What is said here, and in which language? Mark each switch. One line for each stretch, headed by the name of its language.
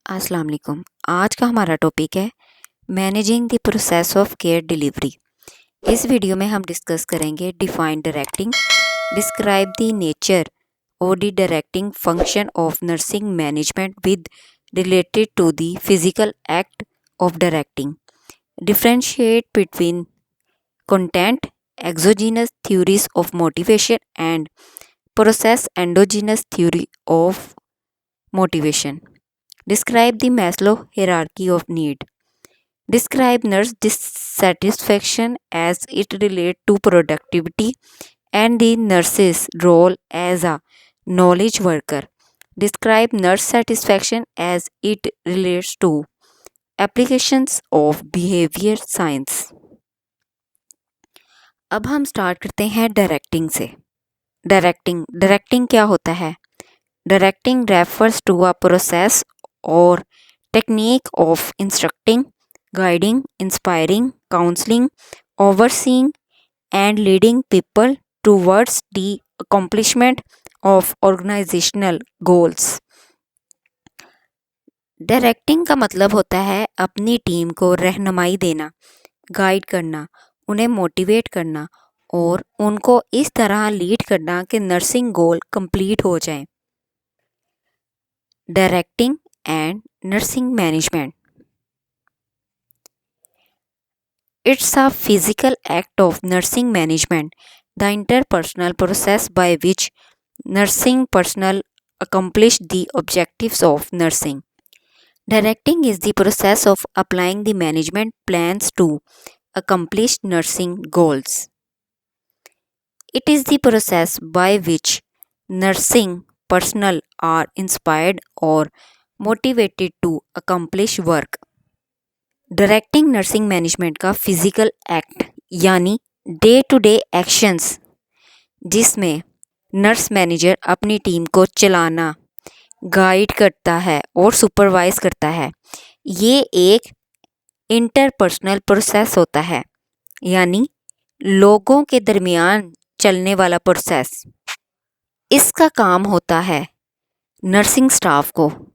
English: السلام علیکم۔
Urdu: آج کا ہمارا ٹاپک ہے
English: Managing the process of care delivery.
Urdu: اس video میں ہم ڈسکس کریں گے
English: Define directing, describe the nature اور the directing function of nursing management with related to the physical act of directing, differentiate between content exogenous theories of motivation and process endogenous theory of motivation. Describe the Maslow hierarchy of need. Describe nurse dissatisfaction as it relates to productivity and the nurse's role as a knowledge worker. Describe nurse satisfaction as it relates to applications of behavior science.
Urdu: اب ہم start کرتے ہیں directing سے۔ Directing کیا ہوتا ہے؟
English: Directing refers to a process or technique of instructing, guiding, inspiring, counseling, overseeing, and leading people towards the accomplishment of organizational goals.
Urdu: Directing کا مطلب ہوتا ہے اپنی ٹیم کو رہنمائی دینا، گائیڈ کرنا، انہیں موٹیویٹ کرنا اور ان کو اس طرح لیڈ کرنا کہ نرسنگ گول کمپلیٹ ہو جائیں۔ Directing
English: and nursing management. It's a physical act of nursing management, the interpersonal process by which nursing personnel accomplish the objectives of nursing. Directing is the process of applying the management plans to accomplish nursing goals. It is the process by which nursing personnel are inspired or motivated to accomplish work.
Urdu: Directing nursing management کا physical act یعنی day to day actions جس میں nurse manager اپنی team کو چلانا، guide کرتا ہے اور سپروائز کرتا ہے، یہ ایک انٹرپرسنل پروسیس ہوتا ہے، یعنی لوگوں کے درمیان چلنے والا پروسیس۔ اس کا کام ہوتا ہے نرسنگ سٹاف کو